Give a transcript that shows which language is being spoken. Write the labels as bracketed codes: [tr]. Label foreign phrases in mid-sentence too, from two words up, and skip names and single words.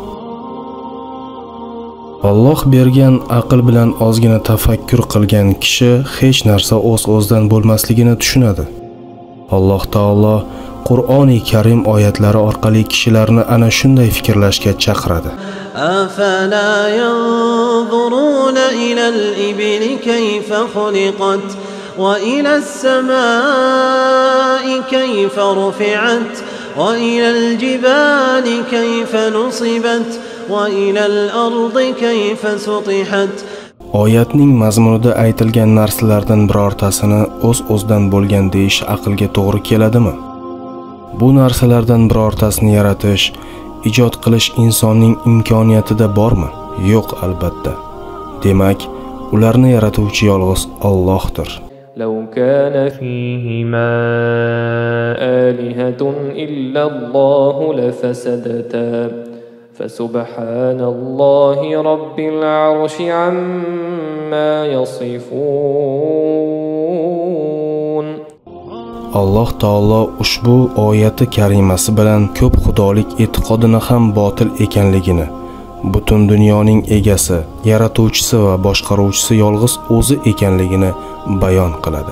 [uz] Alloh bergan aql bilan ozgina tafakkur qilgan kishi hech narsa o'z-o'zidan bo'lmasligini tushunadi. Alloh taolo Qur'oni Karim oyatlari orqali kishilarni ana shunday fikrlashga chaqiradi. [ar] أفلا ينظرون إلى الإبل كيف خلقت وإلى السماء كيف رفعت وإلى الجبال كيف نصبت وإلى الأرض كيف سطحت. [uz] Oyatning mazmunida aytilgan narsalardan birortasini o'z-o'zidan bo'lgan deyish aqlga to'g'ri keladimi? Bu narsalardan birortasini yaratish, ijod qilish insonning imkoniyatida bormi? Yo'q, albatta. Demak, ularni yaratuvchi yolg'iz Allohdir. [ar] لو كان فيهما آلهة إلا الله لفسدتا. فسبحان الله رب العرش عما يصفون. [uz] Alloh taolo ushbu oyati karimasi bilan ko'p xudolik e'tiqodini ham botil ekanligini, butun dunyoning egasi, yaratuvchisi va boshqaruvchisi yolg'iz o'zi ekanligini bayon qiladi.